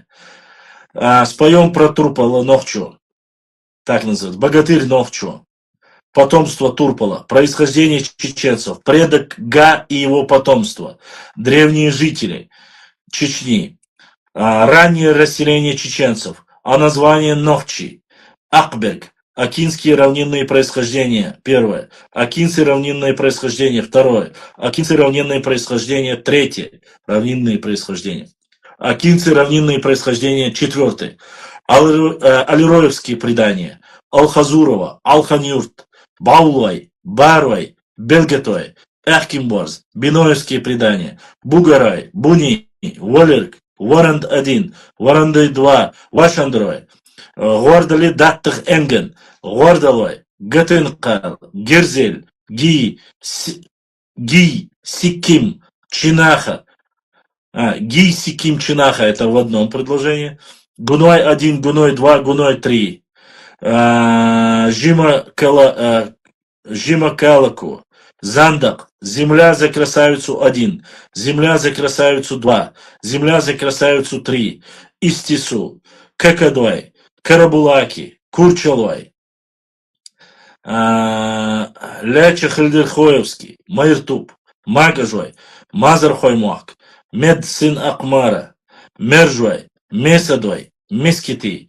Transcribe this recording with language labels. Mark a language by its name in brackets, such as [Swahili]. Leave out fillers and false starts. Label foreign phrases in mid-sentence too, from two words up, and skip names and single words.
[Russian] Споем про Турпала Нохчу, так называется, богатырь Нохчу, потомство Турпала, происхождение чеченцев, предок Га и его потомство, древние жители Чечни, раннее расселение чеченцев, название Нохчи, Акберг, Акинские равнинные происхождения. Первое. Акинцы равнинное происхождение. Второе. Акинцы равнинное происхождение. Третье. Равнинные происхождения. Акинцы равнинные происхождения. Четвертое. Алироевские предания. Алхазурова, Алханюрт, Баулай, Барвай, Белгетой, Эхкимборз, Биноевские предания. Бугарай, Буни, Волерк, Варанд 1, Варандай 2, Вашандрой, Гордали Даттах Энген, Гордалой, Гатенкал, Герзель, Ги, Сиким, Чинаха. Ги, Сиким, Чинаха это в одном предложении. Гуной 1, Гуной 2, Гуной 3. Жима Калаку. Зандак. Земля за красавицу 1. Земля за красавицу 2. Земля за красавицу 3. Истису. Какадой. Карабулаки. Курчалой. Ляча Хальдерхоевский. Майртуб. Магажой. Мазархоймуак. Мед сын Акмара. Мержой. Месадой. Мескити.